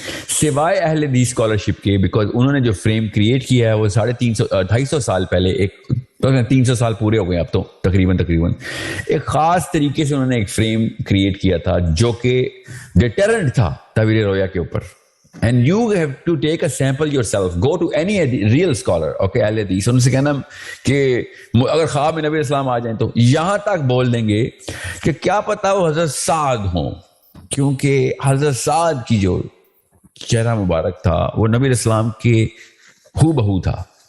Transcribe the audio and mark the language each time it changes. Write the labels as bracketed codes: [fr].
[ur] سوائے اہل حدیث اسکالرشپ کے, بیکاز انہوں نے جو فریم کریٹ کیا ہے وہ 250 سال پہلے, 300 سال پورے ہو گئے اب تو تقریباً ایک خاص طریقے سے انہوں نے ایک فریم کریٹ کیا تھا جو کہ ڈیٹرنٹ تھا تعبیر رویا کے اوپر. [en] And you have to take a sample yourself. Go to any real scholar, okay, [ur] اہل حدیث, ان سے کہنا کہ اگر خواب میں نبی اسلام آ جائیں تو یہاں تک بول دیں گے کہ کیا پتا وہ حضرت سعد ہوں, کیونکہ حضرت سعد کی جو چہرہ مبارک تھا وہ نبی اسلام کے ہو بہو تھا.